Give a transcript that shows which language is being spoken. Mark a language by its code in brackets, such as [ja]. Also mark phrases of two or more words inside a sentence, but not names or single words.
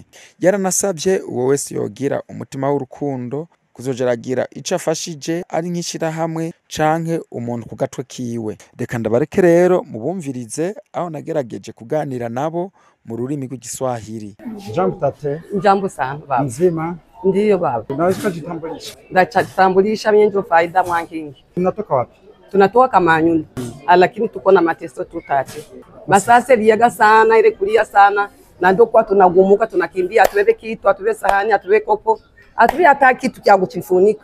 [rn] Yaranasavye uwo wese yogira umutima w'urukundo kuzojeragira ico afashije ari nk'ishirahamwe canke umuntu ku gatwe kiwe. Reka ndabareke rero mubumvirize aho nagerageje kuganira nabo mu rurimi rw'igiswahili. [sw] Jambo tate. Jambo sana baba. Nzima? Ndiyo baba. Unaweza kujitambulisha? Ndajitambulisha mimi ndio Faida Mwangingi. Unatoka wapi? Tunatoka Kamanyola. Lakini tuko na mateso tutate. Masase liaga sana, ile kulia sana, na ndio kwa tunagumuka tunakimbia, atuweke kitu, atuwe sahani, atuwe kopo, atuwe hata kitu cha kuchifunika.